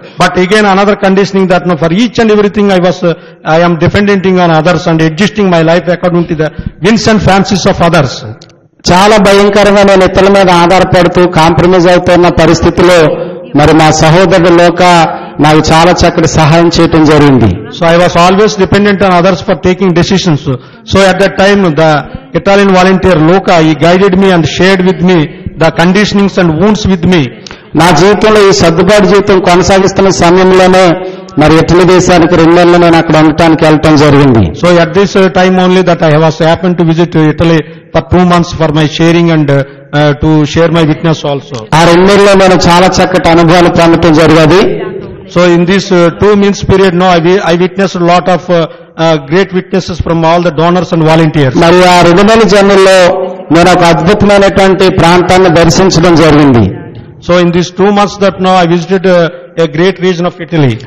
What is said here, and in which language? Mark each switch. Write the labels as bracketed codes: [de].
[en] But again another conditioning that for each and everything I am depending on others and adjusting my life according to the whims and fancies of others. [te] చాలా భయంకరంగా నేను ఇతరుల మీద ఆధారపడుతూ compromise అవుతున్న పరిస్థితిలో మరి మా సహోదరుడు లోక నాకు చాలా చక్కటి సహాయం చేయటం జరిగింది. [en] So I was always dependent on others for taking decisions. So at that time the Italian volunteer Loka, he guided me and shared with me the conditionings and wounds with me. [te] నా జీవితంలో ఈ సర్దుబాటు జీవితం కొనసాగిస్తున్న సమయంలోనే మరి Italy దేశానికి 2 నెలలు నేను అక్కడ ఉండటానికి వెళ్ళటం జరిగింది. [en] So at this time only that I was happened to visit Italy for 2 months for my sharing and to share my witness also. [te] ఆ 2 నెలల్లో నేను చాలా చక్కటి అనుభవాలు పొందటం జరిగింది. [en] So in this 2 months period, no, I witnessed a lot of great witnesses from all the donors and volunteers. [te] మరి ఆ 2 నెలల జర్నీలో నేను ఒక అద్భుతమైనటువంటి ప్రాంతాన్ని దర్శించడం జరిగింది. [en] So in these 2 months that now I visited a great region of Italy.